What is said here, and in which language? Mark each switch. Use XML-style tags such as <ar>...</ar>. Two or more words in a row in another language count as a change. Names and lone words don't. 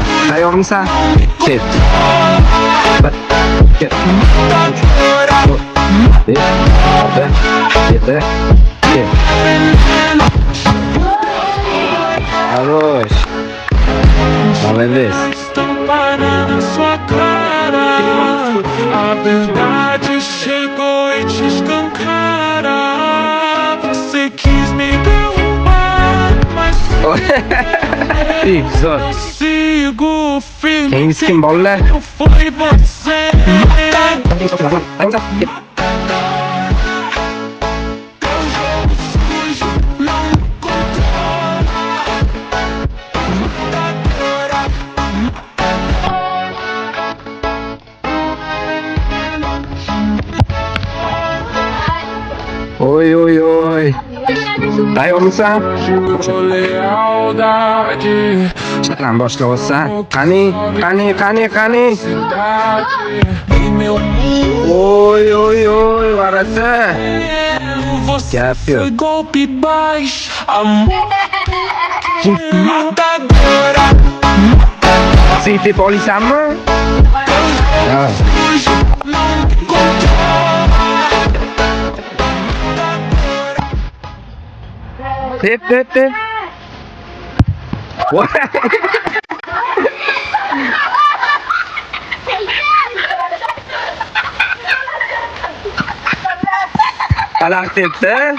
<uz>Tayyormisan? Ket. 1, 2, 3, 4, 5, 6, 7, ket.</uz> <ru>Хорош. Молодец.</ru> <pt>Na sua cara, a verdade chegou e te escancara. Você quis me derrubar, mas</pt> <uz>Zor.</uz> <pt>eu sigo firme. Quem disse que embola? Não foi você. Teu jogo sujo não me controla. Matadora. Oy.</pt> <uz>Tayyormisan?</uz> <pt>Jurou lealdade,</pt> <uz>Chaqran boshlayapsan. Qani?</uz> <pt>cidade. Em meu mundo</pt> <uz>Oy, varasa.</uz> <pt>você</pt> <uz>Gap yok.</uz> <pt>foi golpe baixo, amor matadora.</pt> <uz>Sen tep olasanmi? Ha.</uz> <pt>Sujo não me controla.</pt> <uz>Tep. Alaq tepdi.</uz>